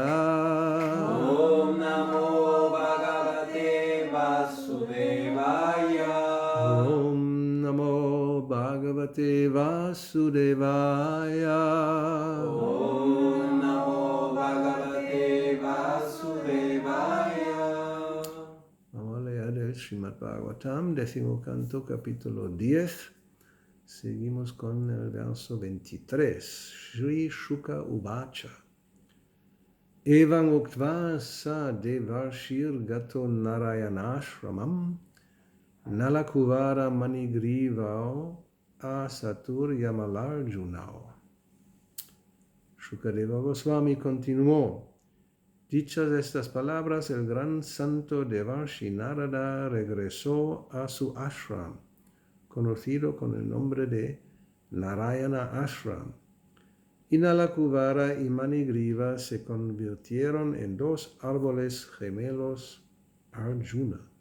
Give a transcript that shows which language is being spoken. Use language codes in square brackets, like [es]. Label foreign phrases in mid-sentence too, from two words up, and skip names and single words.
[sa] Om Namo Bhagavate Vasudevaya. Om Namo Bhagavate Vasudevaya. Om Namo Bhagavate Vasudevaya. [es] Vamos a leer el Srimad Bhagavatam, 10º canto, capítulo 10. Seguimos con el verso 23. [sa] Shri Shuka Uvacha. Evam uktva sa devarshir gato narayanashramam nalakuvara manigrivao asatur yamalarjunao. [es] Shukadeva Goswami continuó. Dichas estas palabras, el gran santo Devarshi Narada regresó a su ashram, conocido con el nombre de Narayana Ashram. Y Nalakuvara y Manigriva se convirtieron en dos árboles gemelos Arjuna.